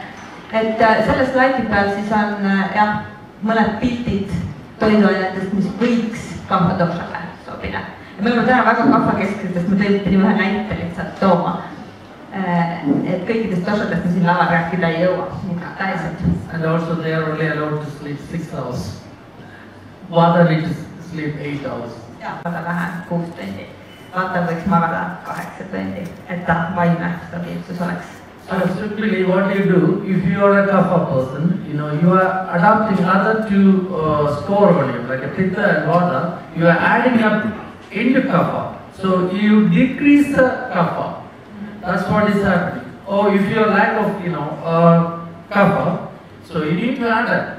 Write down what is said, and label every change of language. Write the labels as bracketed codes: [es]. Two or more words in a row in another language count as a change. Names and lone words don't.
[et] Et selle slaidi peal siis on mõned pildid toiduainetest, mis võiks kapha doshale sobida. Ja me oleme täna väga kapha kesksetest, me pidime ühe näite lihtsalt tooma. Et kõikidest doshadest me siin laval rääkida ei jõua. [en] And also they are only allowed to sleep 6 hours. Water needs to sleep 8 hours. [et] Väga vähe, 6 tundi. Vaata võiks magada 8 tundi, et ta vaimne stabiilsus oleks. [en] So simply what you do, if you are a kapha person, you are adapting other 2 score on you, like a pitta and vata, you are adding up into kapha. So you decrease the kapha. That's what is happening. Or if you are lack of, kapha, so you need to add it.